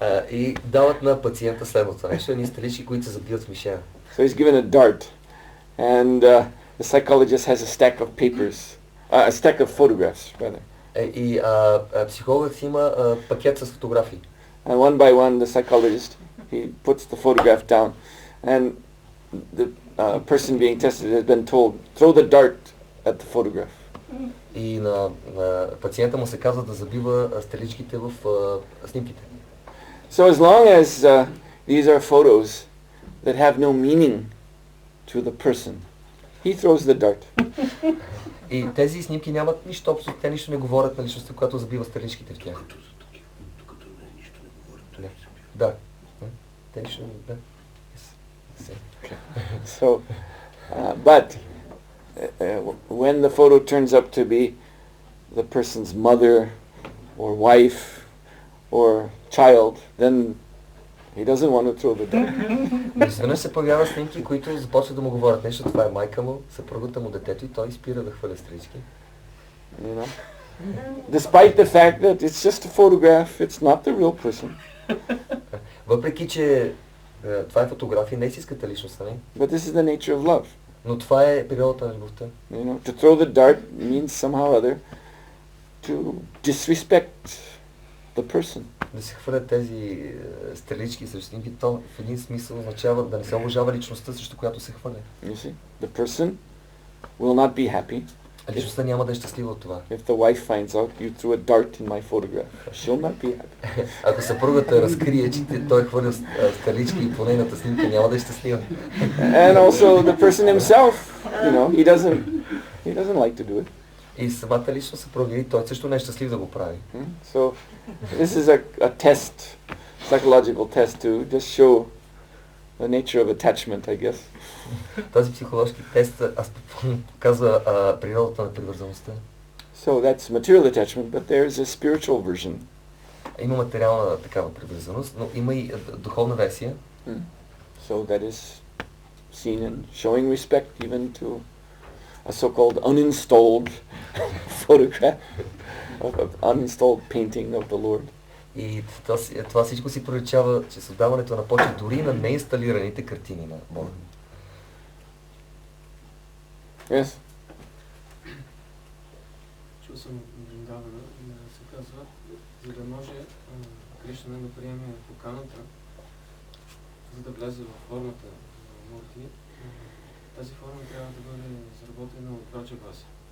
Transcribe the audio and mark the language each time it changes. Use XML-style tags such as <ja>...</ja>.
<bg>И дават на пациента следното нещо, едни стрелички, които се забиват с мишена.</bg> <en>So he's given a dart, and the psychologist has a stack of papers, a stack of photographs, rather.</en> <bg>И психологът има пакет с фотографии.</bg> <en>And one by one, the psychologist, he puts the photograph down, and the person being tested has been told, throw the dart at the photograph.</en> <bg>И на пациента му се казва да забива стреличките в снимките.</bg> <en>So as long as these are photos that have no meaning to the person, he throws the dart.</en> <bg>И тези снимки нямат нищо общо, те нищо не говорят на личността, която забива стреличките в тях. Да. Те нищо не... Да.</bg> <en>So, but when the photo turns up to be the person's mother or wife or child, then he doesn't want to throw the dart.</en> <bg>Изведнъж се появяват снимки, които започват да му говорят нещо. Това е майка му, съпругата му, детето и той спира да хвърля стрелички.</bg> <en>Despite the fact that it's just a photograph, it's not the real person.</en> <bg>Въпреки, че това е фотография, не истинската личност, нали?</bg> <en>But this is the nature of love.</en> <bg>Но това е природата на любовта.</bg> <en>To throw the dart means somehow or other to disrespect the person.</en> <bg>Да се хвърлят тези стрелички срещу снимки, то в един смисъл означава да не се уважава личността, срещу която се хвърля.</bg> <en>You see, the person will not be happy.</en> <bg>Личността няма да е щастлива от това.</bg> <en>If the wife finds out you threw a dart in my photograph, she'll not be happy.</en> <bg>Ако съпругата разкрие, че той хвърля стрелички по нейната снимка, няма да е щастлива.</bg> <en>And also the person himself, he doesn't like to do it.</en> <bg>И самата личност се провери, той също не е щастлив да го прави.</bg> <en>So this is a test, psychological test to just show the nature of attachment, I guess.</en> <bg>Този психологически тест показва природата на привързаността.</bg> <en>So that's material attachment, but there is a spiritual version.</en> <bg>Има материална такава привързаност, но има и духовна версия.</bg> <en>So that is seen in showing respect even to a so-called uninstalled photograph of uninstalled painting of the Lord.</en> <bg>И това всичко си проличава, че създаването на почет дори на неинсталираните картини на Бога.</bg> <en>Yes.</en> <bg>Чул съм Вриндавана да се казва, за да може Кришна да приеме поканата, за да влезе в формата на Мурти, тази форма трябва да бъде изработена от Врача Баса.</bg>